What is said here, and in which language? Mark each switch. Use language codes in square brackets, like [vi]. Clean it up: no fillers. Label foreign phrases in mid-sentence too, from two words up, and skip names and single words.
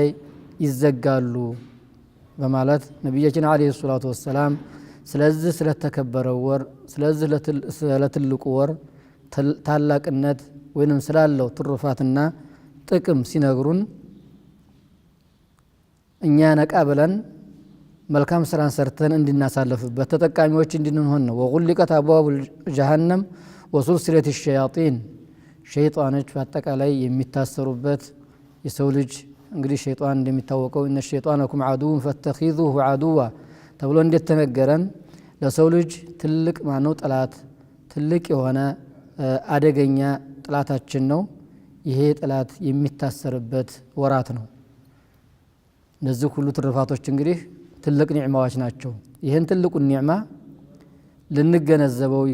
[am] ይዘጋሉ በማለት ነብያችን [ar] عليه الصلاة والسلام [am] ስለዚህ ስለተከበረው ወር ስለዚህ ለትልቁ ወር ታላቅነት ወይንም ስላለው ትሩፋትና ጥቅም ሲነግሩን እኛ ነቃ ብለን መልካም ስራን ሰርተን እንድናሳልፍበት ተጠቃሚዎች እንድንሆን ነው [ar] ወغلقت أبواب جهنم وسلسلة الشياطين [am] ሸይጣኖች በአጠቃላይ የሚታሰሩበት የሰው ልጅ እንግዲህ ሸይጣን እንደሚታወቀው እነ ሸይጣነኩም [ar] عدو فاتخذوه عدوا [am] ተብሎ እንደተነገረን ለሰው ልጅ ትልቅ ማነው ጠላት ትልቅ የሆነ አደገኛ ጠላታችን ነው ይሄ ጠላት የሚታሰርበት ወራት ነው እነዚህ ሁሉ ትርፋቶች እንግዲህ ትልቅ ኒዕማዎች ናቸው ይሄን ትልቁ ኒዕማ ልንገነዘበው